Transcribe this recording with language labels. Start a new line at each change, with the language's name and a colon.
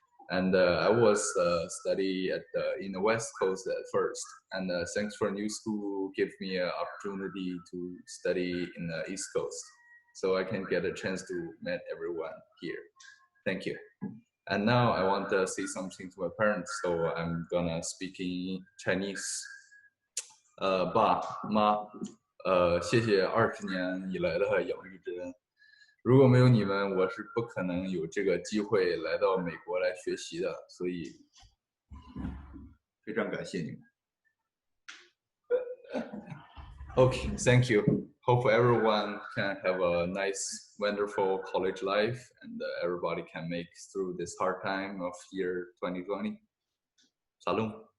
English: And I was study in the West Coast at first, and thanks for New School give me an opportunity to study in the East Coast, so I can get a chance to meet everyone here. Thank you. And now I want to say something to my parents, so I'm gonna speak in Chinese.
Chinese: 爸妈，谢谢20年以来的养育之恩。如果没有你们，我是不可能有这个机会来到美国来学习的，所以非常感谢你们。
English: Okay, thank you. Hope everyone can have a nice, wonderful college life, and everybody can make through this hard time of year 2020. Salam.